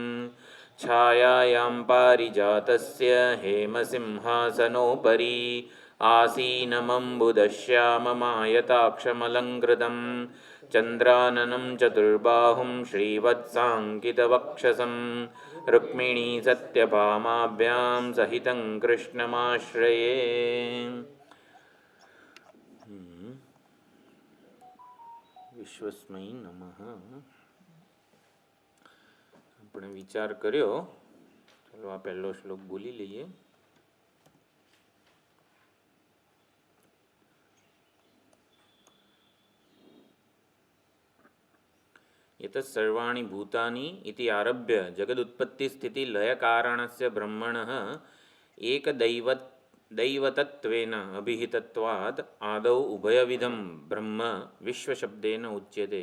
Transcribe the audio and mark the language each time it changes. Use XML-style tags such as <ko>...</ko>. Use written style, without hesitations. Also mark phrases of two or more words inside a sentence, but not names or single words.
<sa>छायायां पारिजातस्य हेमसिंहासनोपरि आसीनमम्बुदश्याममायताक्षमलङ्कृतं चन्द्राननं चतुर्बाहुं श्रीवत्साङ्कितवक्षसं रुक्मिणी सत्यभामाभ्यां सहितं कृष्णमाश्रये. विश्वस्मय नमः.</sa> <gu>આપણે વિચાર કર્યો, ચાલો આ પહેલો શ્લોક બોલી લઈએ.</gu> <sa>एतत् सर्वाणि भूतानि इति आरभ्य जगदुत्पत्ति स्थिति लय कारणस्य ब्रह्मणः एकदैवतत्वेन अभिहितत्वाद आदौ उभयविधम ब्रह्म विश्वशब्देन उच्यते.</sa>